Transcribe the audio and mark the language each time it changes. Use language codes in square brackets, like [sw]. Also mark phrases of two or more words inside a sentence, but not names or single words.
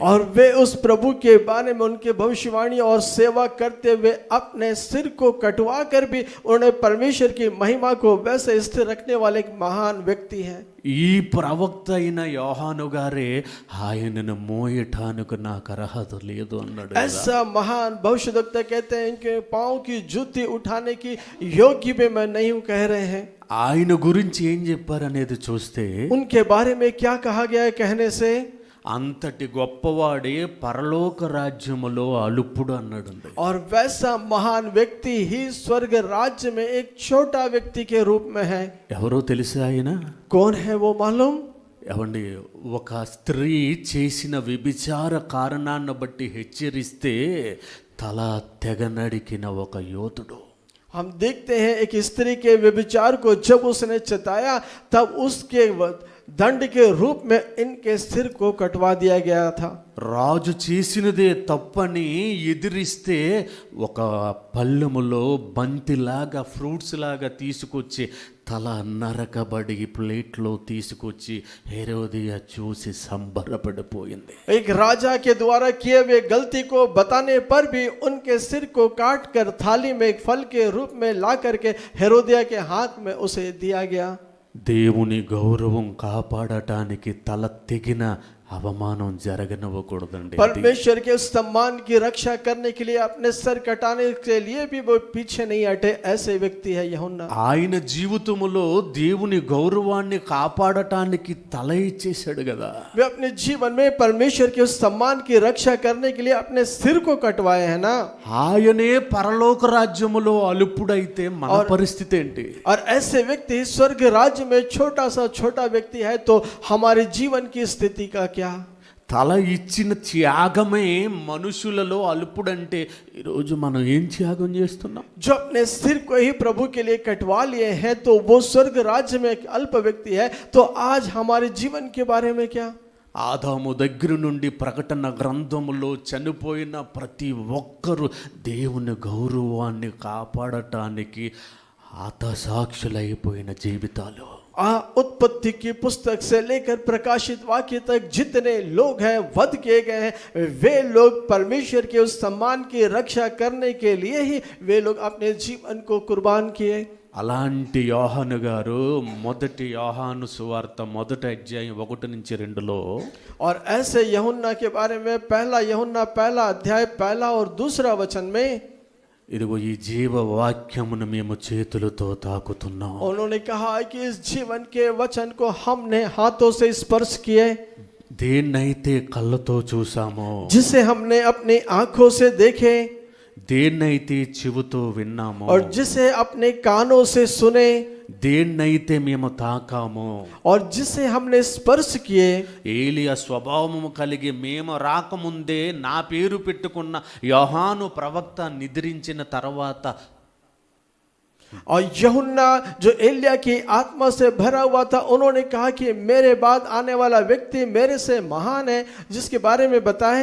[hi] और वे उस प्रभु के बारे में उनके भविष्यवाणी और सेवा करते हुए अपने सिर को कटवा कर भी उन्होंने परमेश्वर की महिमा को वैसे स्थिर रखने वाले एक महान व्यक्ति हैं। [te] ఈ ప్రవక్త అయిన యోహాను గారే ఆయనను మోయటానికి నాకు అర్హత లేదు అన్నాడు. [hi] ऐसा महान भविष्यवक्ता कहते हैं इनके पांव की जूती उठाने की योग्य भी मैं नहीं हूं कह रहे हैं। [te] ఆయన గురించి ఏం చెప్పారనేది చూస్తే [hi] उनके बारे में क्या कहा गया है कहने से, [te] అంతటి గొప్పవాడే పరలోక రాజ్యములో అలుపుడు అన్నాడండి. [hi] और वैसा महान व्यक्ति ही स्वर्ग राज्य में एक छोटा व्यक्ति के रूप में है। [te] ఎవరో తెలుసా ఆయన? [hi] कौन है वो मालूम? [te] ఏమండి, ఒక స్త్రీ చేసిన వ్యభిచార కారణాన్ని బట్టి హెచ్చరిస్తే తల తెగనడికిన ఒక యోధుడు. [hi] हम देखते हैं एक स्त्री के व्यभिचार को जब उसने चताया तब उसके दंड के रूप में इनके सिर को कटवा दिया गया था। [te] రాజు చేసినదే తప్పని ఎదిరిస్తే ఒక పళ్ళెములో బంతిలాగా ఫ్రూట్స్ లాగా తీసుకొచ్చి తల నరకబడి ప్లేట్లో తీసుకొచ్చి హెరోదియా చూసి సంబరపడిపోయింది. [hi] एक राजा के द्वारा किए हुए गलती को बताने पर भी उनके सिर को काट कर थाली में एक फल के रूप में ला करके हेरोदिया के हाथ में उसे दिया गया। [te] దేవుని గౌరవం కాపాడటానికి తల తెగిన అవమానం జరగనివ్వకూడదండి. [hi] परमेश्वर के सम्मान की रक्षा करने के लिए अपने सर कटाने के लिए भी वो पीछे नहीं हटे, ऐसे व्यक्ति है यूहन्ना। [te] ఆయన జీవితములో దేవుని గౌరవాన్ని కాపాడటానికి తల ఇచ్చేశాడు కదా. [hi] वे अपने जीवन में परमेश्वर के उस सम्मान की रक्षा करने के लिए अपने सिर को कटवाए हैं ना। [te] ఆయనే పరలోక రాజ్యములో అలుపుడైతే మన పరిస్థితి ఏంటి? [hi] और ऐसे व्यक्ति स्वर्ग राज्य में छोटा सा छोटा व्यक्ति है तो हमारे जीवन की स्थिति का क्या? [te] తల ఇచ్చిన త్యాగమే మనుషులలో అల్పుడంటే ఈరోజు మనం ఏం త్యాగం చేస్తున్నాం? [hi] जो अपने सिर को ही प्रभु के लिए कटवा लिए हैं तो वो स्वर्ग राज्य में एक अल्प व्यक्ति है, तो आज हमारे जीवन के बारे में क्या? [te] ఆదాము దగ్గర నుండి ప్రకటన గ్రంథములో చనిపోయిన ప్రతి ఒక్కరూ దేవుని గౌరవాన్ని కాపాడటానికి హతసాక్షులైపోయిన జీవితాలు. [hi] उत्पत्ति की पुस्तक से लेकर प्रकाशित वाक्य तक जितने लोग हैं वध किए गए हैं, वे लोग परमेश्वर के उस सम्मान की रक्षा करने के लिए ही वे लोग अपने जीवन को कुर्बान किए। [te] అలాంటి యోహాను గారు మొదటి యోహాను సువార్త మొదటి అధ్యాయం 1-2 [hi] और ऐसे यूहन्ना के बारे में पहला यूहन्ना पहला अध्याय पहला और दूसरा वचन में [te] ఇదిగో ఈ జీవవాక్యమును మేము చేతులతో తాకుతున్నాం. [hi] उन्होंने कहा कि इस जीवन के वचन को हमने हाथों से स्पर्श किए, [te] దేన్నైతే కళ్ళతో చూసామో, [hi] जिसे हमने अपनी आंखों से देखे [te] దేన్నైతే చెవుతో విన్నామో, [hi] और जिसे अपने कानों से सुने [te] దేన్నైతే మేము తాకామో, [hi] और जिसे हमने स्पर्श किए। [te] ఏలియా స్వభావము కలిగి మేము రాకముందే నా పేరు పెట్టుకున్న యోహాను ప్రవక్త నిద్రించిన తర్వాత [hi] और यूहन्ना जो एलिया की आत्मा से भरा हुआ था, उन्होंने कहा कि मेरे बाद आने वाला व्यक्ति मेरे से महान है, जिसके बारे में बताएं।